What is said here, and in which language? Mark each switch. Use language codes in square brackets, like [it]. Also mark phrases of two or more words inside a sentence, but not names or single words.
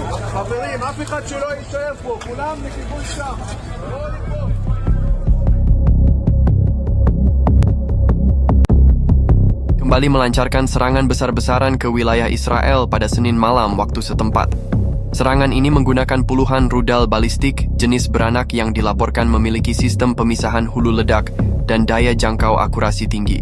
[he] חברים, אף אחד שלא יישאר פה, כולם לכיוון שם. לא ליפול. [id] Kembali melancarkan serangan besar-besaran ke wilayah Israel pada Senin malam waktu setempat. Serangan ini menggunakan puluhan rudal balistik jenis beranak yang dilaporkan memiliki sistem pemisahan hulu ledak dan daya jangkau akurasi tinggi.